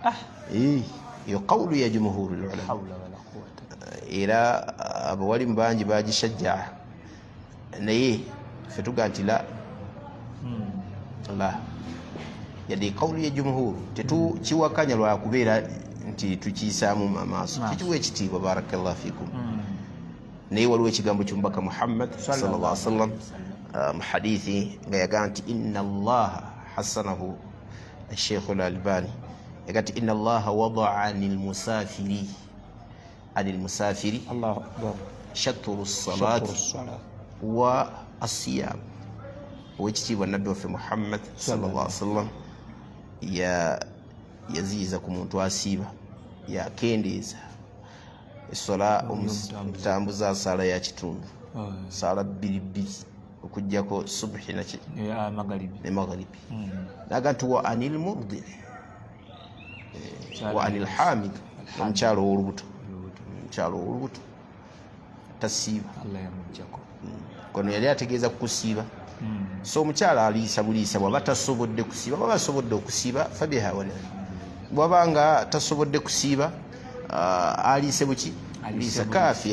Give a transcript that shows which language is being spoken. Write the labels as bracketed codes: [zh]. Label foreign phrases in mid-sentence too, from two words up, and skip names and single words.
[lg] Eyo kawulu ya [ar] جمهور العلماء. [lg] Era abawalimu bangi bagishajja, naye ffe tugamba nti la yadde kawulu ya jumhuri tetukiwakanya lwa kubeera nti tukiyisaamu amaaso, kikiwa ekitiibwa. [ar] بارك الله فيكم. [lg] Naye waliwo ekigambo ky'omubaka Muhammad [ar] صلى الله عليه وسلم [lg] mu hadithi nga yagamba nti [ar] إن الله حسنه [lg] Sheikh al-Albani, yagamba nti [ar] إن الله وضع عن المسافر شطر الصلاة والصيام. [lg] Owekitiibwa nabbi waffe Muhammad [ar] صلى الله عليه وسلم [lg] yaziiza ku muntu asiiba, yakendeeza essola omutambuza sala ya kitundu, sala bbiri okujjako subhi ne magharibi. Naga nti [ar] وعن المرضع وعن الحامل, [lg] omukyalo w'olubuto tasiiba. Kono yali ategeeza kukusiiba. So omukyala aliisa buliisa bw'aba tasobodde kusiiba, bw'aba asobodde okusiiba fabiha wala, bw'aba nga tasobodde kusiiba aliise buki aliisa kaafiya.